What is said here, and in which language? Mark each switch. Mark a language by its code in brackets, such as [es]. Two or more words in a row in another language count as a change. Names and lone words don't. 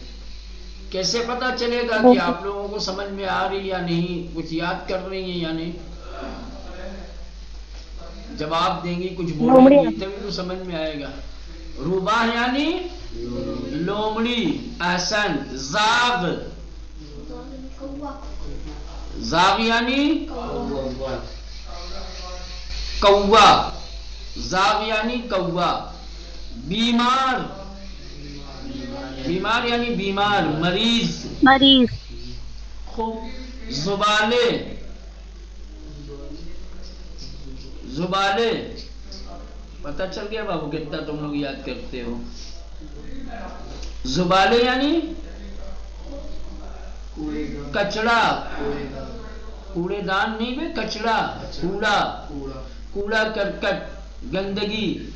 [ur] کیسے پتا چلے گا کہ آپ لوگوں کو سمجھ میں آ رہی یا نہیں؟ کچھ یاد کر رہی ہیں یا نہیں؟ جواب دیں گی، کچھ بولیں گی تبھی تو سمجھ میں آئے گا. روباہ یعنی لومڑی. احسن. زاغ، زاغ یعنی کوا. زاغ یعنی کوا. بیمار، بیمار یعنی بیمار، مریض. مریض. خوب. زبالے، زبالے، پتہ چل گیا بابو کتنا تم لوگ یاد کرتے ہو. زبالے یعنی کچڑا، کوڑے دان نہیں بے، کچڑا، کوڑا، کوڑا کرکٹ، گندگی.